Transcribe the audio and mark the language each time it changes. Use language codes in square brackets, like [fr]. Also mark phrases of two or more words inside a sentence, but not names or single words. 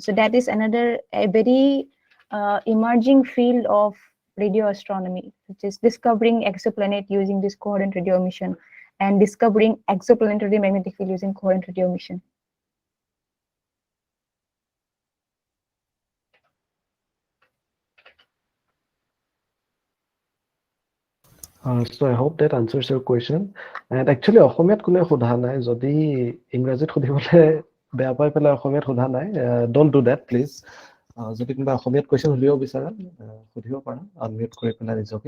[en] So that is another very emerging field of radio astronomy, which is discovering exoplanet using this coherent radio emission and discovering exoplanetary magnetic field using coherent radio emission. So I hope that answers your question. And actually, [as] অসমীয়াত কোনে সোধা নাই, যদি ইংৰাজীত সুধিবলে বেয়া পাই পেলাই অসমীয়াত সোধা নাই, [en] don't do that please. [as] যদি কোনোবা অসমীয়াত question সুধিব বিচাৰা, সুধিব পাৰা, unmute কৰি পেলাই নিজকে.